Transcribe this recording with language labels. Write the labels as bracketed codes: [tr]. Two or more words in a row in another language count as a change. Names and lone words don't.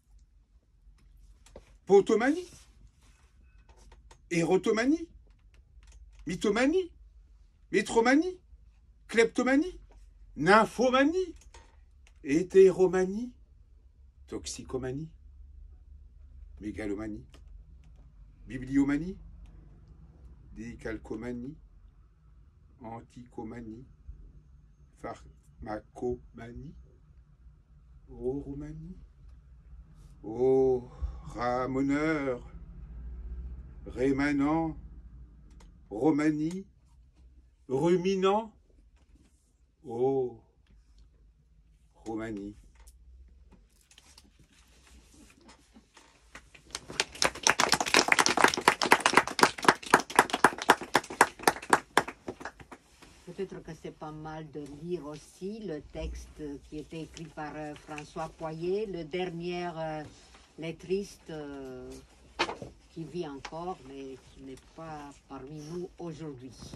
[fr] Potomanie, Érotomanie, Mythomanie, Métromanie, Kleptomanie, Nymphomanie, Hétéromanie, Toxicomanie, Mégalomanie, Bibliomanie, Décalcomanie, Anticomanie, pharmacomanie. Ô Roumanie, ô ramoneur, rémanent, Romanie, ruminant, ô Roumanie. Peut-être que c'est pas mal de lire aussi le texte qui était écrit par François Poirier, le dernier lettriste qui vit encore, mais qui n'est pas parmi nous aujourd'hui.